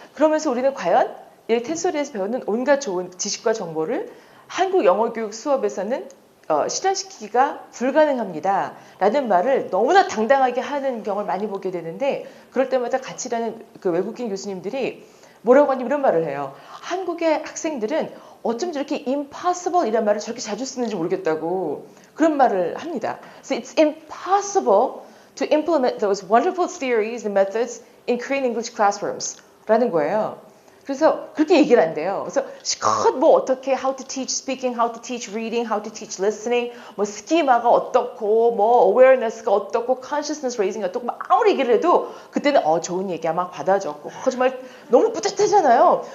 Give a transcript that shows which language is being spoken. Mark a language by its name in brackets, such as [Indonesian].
[Korean] 그러면서 우리는 과연 이 테솔에서 배우는 온갖 좋은 지식과 정보를 한국 영어 교육 수업에서는 실현시키기가 불가능합니다. 라는 말을 너무나 당당하게 하는 경우를 많이 보게 되는데 그럴 때마다 같이 일하는 그 외국인 교수님들이 뭐라고 하니 이런 말을 해요. 한국의 학생들은 어쩜 저렇게 impossible 이란 말을 저렇게 자주 쓰는지 모르겠다고 그런 말을 합니다. [English] So it's impossible to implement those wonderful theories and methods in Korean English classrooms [Korean] 라는 거예요. 그래서 그렇게 얘기를 한대요. 그래서 실컷 뭐 어떻게 [English] how to teach speaking, how to teach reading, how to teach listening, [Korean] 뭐 스키마가 어떻고, 뭐 awareness가 어떻고, [English] consciousness raising [Korean] 이 어떻고, 막 아무리 얘기를 해도 그때는 좋은 얘기야 막 받아줬고 정말 너무 뿌듯하잖아요.